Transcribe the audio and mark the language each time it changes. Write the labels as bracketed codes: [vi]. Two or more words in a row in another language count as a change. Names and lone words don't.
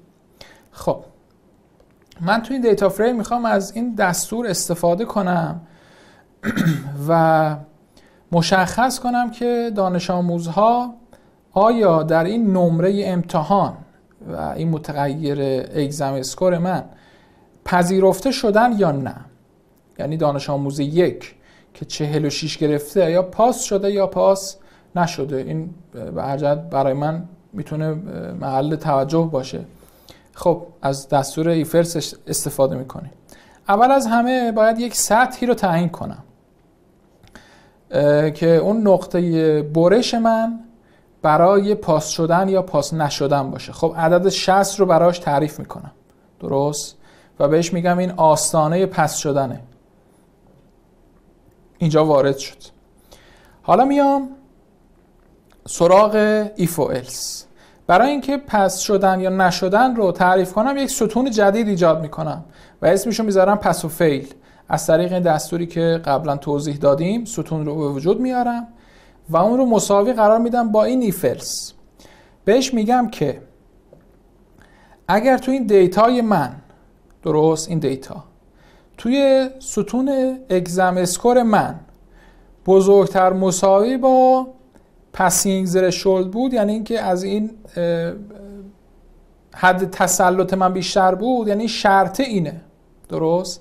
[fa] خب من تو این [en] data frame [fa] میخوام از این دستور استفاده کنم و مشخص کنم که دانش آموزها آیا در این نمره امتحان و این متغیر [en] exam score [fa] من پذیرفته شدن یا نه. یعنی دانش آموز 1 که 46 گرفته یا پاس شده یا پاس نشده. این به هر جهت برای من میتونه محل توجه باشه. خب از دستور [en] if else [fa] استفاده میکنیم. اول از همه باید یک سطحی رو تعیین کنم که اون نقطه برش من برای پاس شدن یا پاس نشدن باشه. خب عدد 60 رو براش تعریف میکنم، درست؟ و بهش میگم این آستانه پس شدنه. اینجا وارد شد. حالا میام سراغ if و else. برای اینکه پس شدن یا نشدن رو تعریف کنم یک ستون جدید ایجاد میکنم و اسمشو میذارم پس و فیل. از طریق این دستوری که قبلا توضیح دادیم ستون رو به وجود میارم و اون رو مساوی قرار میدم با این [en] if else. [fa] بهش میگم که اگر تو این دیتای من، درست این دیتا توی ستون [en] exam score [fa] من بزرگتر مساوی با [en] passing threshold [fa] بود، یعنی اینکه از این حد تسلط من بیشتر بود، یعنی شرط اینه، درست؟